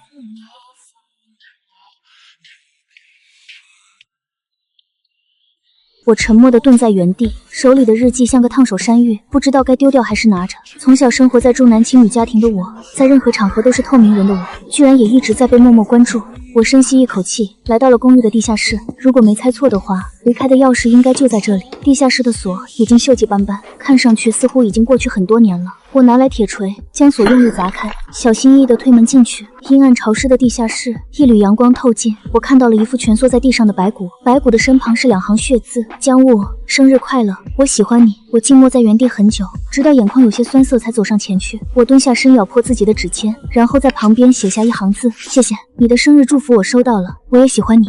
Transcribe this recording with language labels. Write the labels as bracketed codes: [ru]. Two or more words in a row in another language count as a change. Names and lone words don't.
[zh] 我沉默地蹲在原地，手裡的日記像個燙手山芋，不知道該丟掉還是拿着。從小生活在重男輕女家庭的我，在任何場合都是透明人的我，居然也一直在被默默關注。我深吸一口氣，來到了公寓的地下室。如果沒猜錯的話，離開的鑰匙應該就在這裡。地下室的鎖已經鏽跡斑斑，看上去似乎已經過去很多年了。我拿來鐵錘，將鎖用力砸開，小心翼翼地推門進去。陰暗潮濕的地下室，一縷陽光透進，我看到了一副蜷縮在地上的白骨，白骨的身旁是2行血字：江霧，生日快樂，我喜歡你。我靜默在原地很久，直到眼眶有些酸澀才走上前去。我蹲下身咬破自己的指尖，然後在旁邊寫下1行字：謝謝，你的生日祝福我收到了，我也喜歡你。